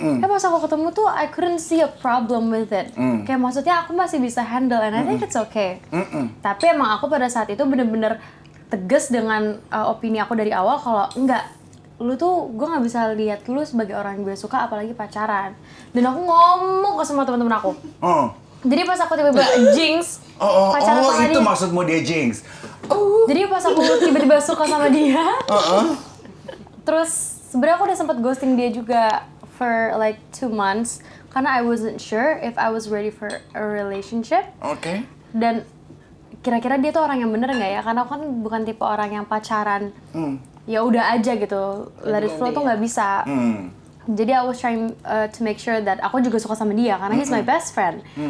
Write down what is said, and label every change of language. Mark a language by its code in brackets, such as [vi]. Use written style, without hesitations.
[id] Pas aku ketemu tuh [en] I couldn't see a problem with it. [id] Kayak maksudnya aku masih bisa handle [en] and I think it's okay. [id] Tapi emang aku pada saat itu bener-bener tegas dengan opini aku dari awal kalau enggak, lu tuh gue nggak bisa lihat lu sebagai orang yang gue suka apalagi pacaran. Dan aku ngomong ke semua teman-teman aku. Jadi pas aku tiba-tiba jinx pacaran sama itu dia. maksudmu dia jinx. Jadi pas aku tiba-tiba suka sama dia. Terus sebenarnya aku udah sempet ghosting dia juga [en] for like 2 months [id] karena [en] I wasn't sure if I was ready for a relationship. [id] Oke. Dan kira-kira dia tuh orang yang bener nggak ya? Karena aku kan bukan tipe orang yang pacaran. Ya udah aja gitu, [en] let it flow [id] tuh nggak bisa. Jadi [en] I was trying to make sure that [id] aku juga suka sama dia karena [en] he's my best friend.